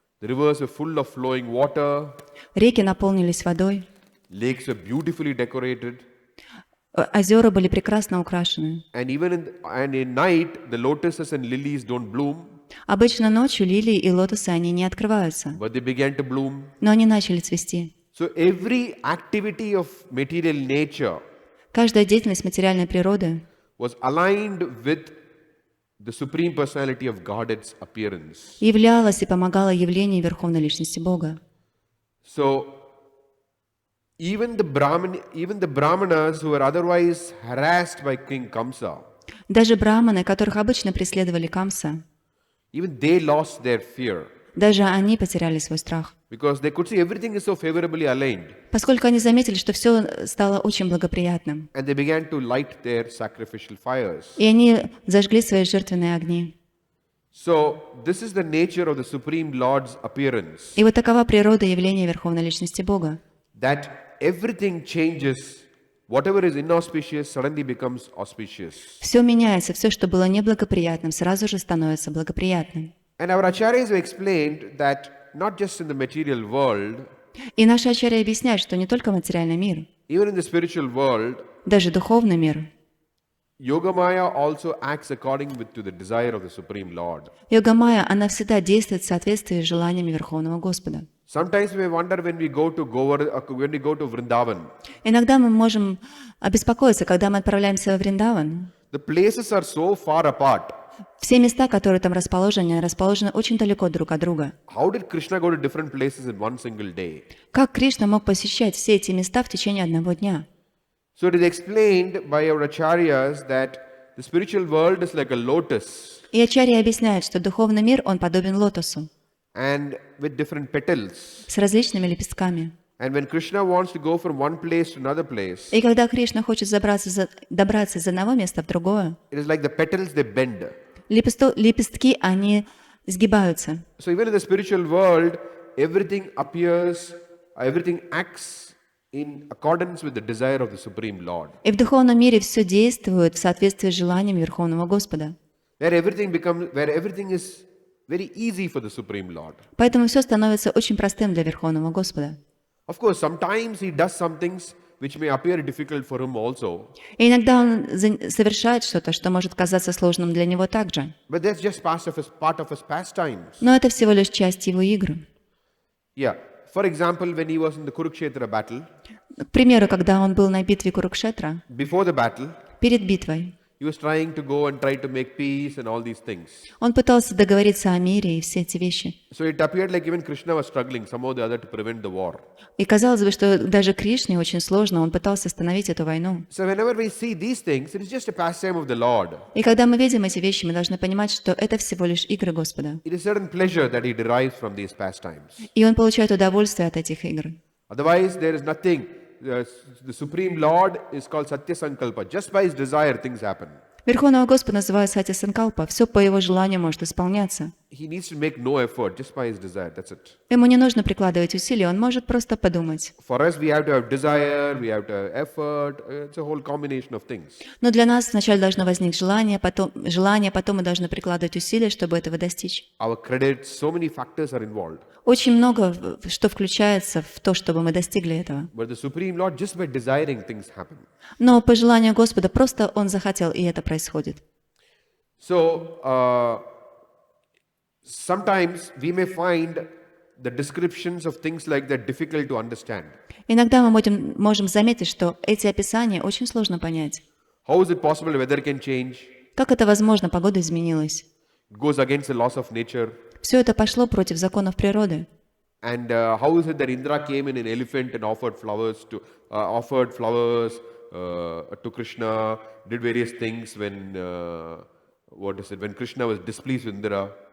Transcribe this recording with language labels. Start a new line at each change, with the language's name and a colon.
English: The rivers were full of flowing water,
Russian: Реки наполнились водой,
English: lakes were beautifully decorated,
Russian: озера были прекрасно украшены.
English: and in night the lotuses and lilies don't bloom,
Russian: Обычно ночью лилии и лотосы, они не открываются,
English: but they began to bloom.
Russian: но они начали цвести.
English: So every activity of material nature
Russian: Каждая деятельность материальной природы
English: was aligned with the Supreme Personality of Godhead's appearance.
Russian: являлась и помогала явлению Верховной Личности Бога.
English: So even the Brahmanas who were otherwise harassed by King Kamsa,
Russian: Даже браманы, которых обычно преследовали Камса,
English: even they lost their fear
Russian: даже они потеряли свой страх,
English: because they could see everything is so favorably aligned,
Russian: поскольку они заметили, что все стало очень благоприятным.
English: and they began to light their sacrificial fires.
Russian: И они зажгли свои жертвенные огни.
English: So this is the nature of the Supreme Lord's appearance,
Russian: И вот такова природа явления Верховной Личности Бога.
English: that everything changes. Whatever is inauspicious suddenly becomes auspicious.
Russian: Все меняется, все, что было неблагоприятным, сразу же становится благоприятным.
English: And our acharyas have explained that not just in the material world,
Russian: И наши ачарьи объясняют, что не только материальный мир,
English: even in the spiritual world,
Russian: даже духовный мир,
English: Yogamaya also acts according to the desire of the Supreme Lord.
Russian: Йога-майя, она всегда действует в соответствии с желаниями Верховного Господа.
English: Sometimes we wonder when we go to Vrindavan.
Russian: Иногда мы можем обеспокоиться, когда мы отправляемся во Вриндаван.
English: The places are so far apart.
Russian: Все места, которые там расположены очень далеко друг от друга.
English: How did Krishna go to different places in one single day?
Russian: Как Кришна мог посещать все эти места в течение одного дня?
English: So it is explained by our acharyas that the spiritual world is like a lotus
Russian: И ачарьи объясняют, что духовный мир, он подобен лотосу,
English: and with different petals.
Russian: с различными лепестками.
English: And when Krishna wants to go from one place to another place,
Russian: И когда Кришна хочет добраться из одного места в другое,
English: it is like the petals they bend.
Russian: лепестки, они сгибаются.
English: So even in the spiritual world, everything acts in accordance with the desire of the Supreme Lord.
Russian: И в духовном мире все действует в соответствии с желанием Верховного Господа.
English: Where everything is very easy for the Supreme Lord.
Russian: Поэтому все становится очень простым для Верховного Господа.
English: Of course, sometimes he does some things which may appear difficult for him also.
Russian: И иногда он совершает что-то, что может казаться сложным для него также.
English: But that's just part of his pastimes.
Russian: Но это всего лишь часть его игр.
English: Yeah. For example, when he was in the Kurukshetra battle,
Russian: К примеру, когда он был на битве Курукшетра,
English: before the battle,
Russian: перед битвой,
English: he was trying to go and try to make peace and all these things.
Russian: он пытался договориться о мире и все эти вещи.
English: So it appeared like even Krishna was struggling somehow or the other to prevent the war.
Russian: И казалось бы, что даже Кришне очень сложно, он пытался остановить эту войну.
English: So whenever we see these things, it is just a pastime of the Lord.
Russian: И когда мы видим эти вещи, мы должны понимать, что это всего лишь игры Господа.
English: It is certain pleasure that he derives from these pastimes.
Russian: И он получает удовольствие от этих игр.
English: Otherwise, there is nothing. The Supreme Lord is called Satya Sankalpa. Just by his desire, things happen.
Russian: Верховного Господа называют Сатья Санкалпа. Все по его желанию может исполняться.
English: He needs to make no effort, just by his desire. That's it.
Russian: Ему не нужно прикладывать усилия, он может просто подумать.
English: For us, we have to have desire, we have to have effort. It's a whole combination of things.
Russian: Но для нас вначале должно возникнуть желание, потом мы должны прикладывать усилия, чтобы этого достичь.
English: Our credit, so many factors are involved.
Russian: Очень много, что включается в то, чтобы мы достигли этого.
English: But the Supreme Lord, just by desiring, things happen.
Russian: Но по желанию Господа просто Он захотел, и это происходит.
English: So, sometimes we may find the descriptions of things like that difficult to understand.
Russian: Иногда мы можем заметить, что эти описания очень сложно понять.
English: How is it possible weather can change?
Russian: Как это возможно? Погода изменилась.
English: It goes against the laws of nature.
Russian: Все это пошло против законов природы.
English: And how is it that Indra came in an elephant and offered flowers to Krishna, did various things when, when Krishna was displeased with Indra.